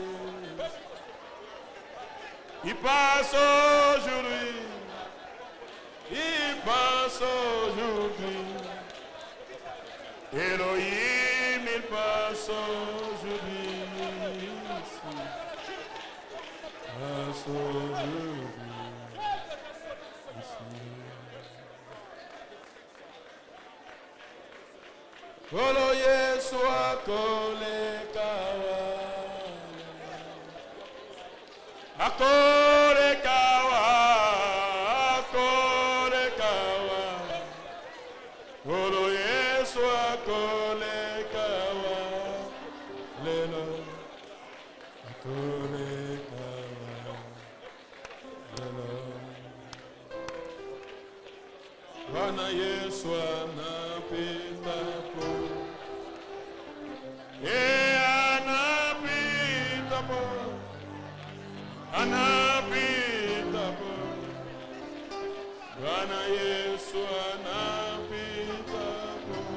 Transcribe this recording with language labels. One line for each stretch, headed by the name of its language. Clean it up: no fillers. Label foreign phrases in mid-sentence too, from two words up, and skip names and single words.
French: Il passe aujourd'hui. Il passe aujourd'hui. Elohim, il passe aujourd'hui. Passe aujourd'hui.
Lingala: Olo Yesu akole kawa. Olo Yesu akole kawa. Lelo akole kawa.
Swahili: Lelo Bwana Yesu anapita po. Anapita po. Anapita po. Bwana Yesu anapita po.